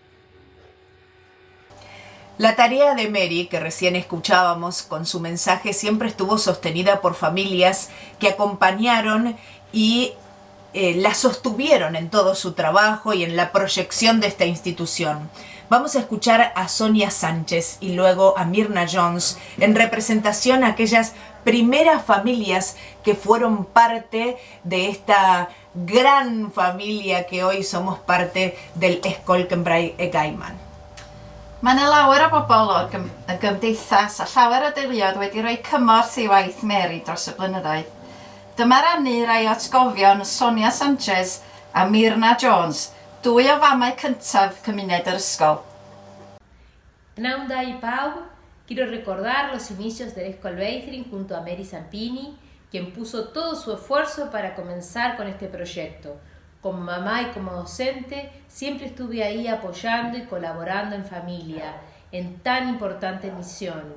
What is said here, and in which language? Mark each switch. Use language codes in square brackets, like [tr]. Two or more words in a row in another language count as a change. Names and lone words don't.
[es] La tarea de Mary, que recién escuchábamos con su mensaje, siempre estuvo sostenida por familias que acompañaron y la sostuvieron en todo su trabajo y en la proyección de esta institución. Vamos a escuchar a Sonia Sánchez y luego a Mirna Jones en representación a aquellas primeras familias que fueron parte de esta gran familia que hoy somos parte del Escola Cymraeg Gaiman. [cy] Mae 'na lawer o bobl o'r gymdeithas a llawer o deuluoedd wedi rhoi cymorth I waith Mary dros y blynyddoedd. Dyma rannu rai o atgofion Sonia Sanchez a Mirna Jones, dwy o famau cyntaf cymuned yr ysgol. [es] Naunda y Pau, quiero recordar los inicios del Escola Beitrin junto a Mary Zampini, quien puso todo su esfuerzo para comenzar con este proyecto. Como mamá y como docente, siempre estuve ahí apoyando y colaborando en familia, en tan importante misión.